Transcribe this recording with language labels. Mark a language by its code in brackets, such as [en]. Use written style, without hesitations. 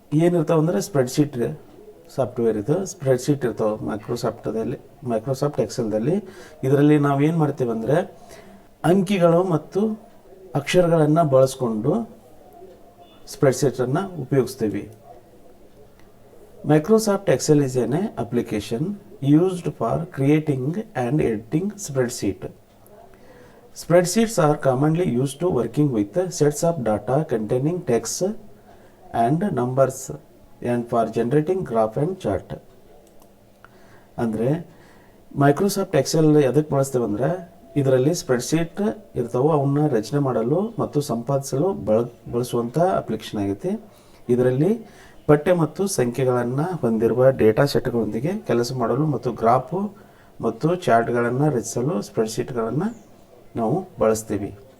[kn] ಏನಿರ್ತಾವೆ ಅಂದರೆ spreadsheet software ಇದು spreadsheet ಇರ್ತಾವೆ ಮೈಕ್ರೋಸಾಫ್ಟ್ ಎಕ್ಸೆಲ್ದಲ್ಲಿ. ಇದರಲ್ಲಿ ನಾವು ಏನು ಮಾಡ್ತೀವಿ ಅಂದರೆ ಅಂಕಿಗಳು ಮತ್ತು ಅಕ್ಷರಗಳನ್ನು ಬಳಸ್ಕೊಂಡು ಸ್ಪ್ರೆಡ್ಶೀಟನ್ನು ಉಪಯೋಗಿಸ್ತೀವಿ. [en] Microsoft Excel is an application used for creating and editing spreadsheet. Spreadsheets are commonly used to working with sets of data containing text and numbers and for generating graph and chart. [kn] ಅಂದರೆ Microsoft Excel ಎದಕ್ಕೆ ಬಳಸ್ತೇವೆ ಅಂದರೆ ಇದರಲ್ಲಿ spreadsheet ಇರ್ತಾವೆ, ಅವನ್ನ ರಚನೆ ಮಾಡಲು ಮತ್ತು ಸಂಪಾದಿಸಲು ಬಳಸುವಂಥ ಅಪ್ಲಿಕೇಶನ್ ಆಗೈತಿ. ಇದರಲ್ಲಿ ಪಠ್ಯ ಮತ್ತು ಸಂಖ್ಯೆಗಳನ್ನು ಹೊಂದಿರುವ ಡೇಟಾ ಸೆಟ್ಗಳೊಂದಿಗೆ ಕೆಲಸ ಮಾಡಲು ಮತ್ತು ಗ್ರಾಫು ಮತ್ತು ಚಾರ್ಟ್ಗಳನ್ನು ರಚಿಸಲು ಸ್ಪ್ರೆಡ್ಶೀಟ್ಗಳನ್ನು ನಾವು ಬಳಸ್ತೀವಿ.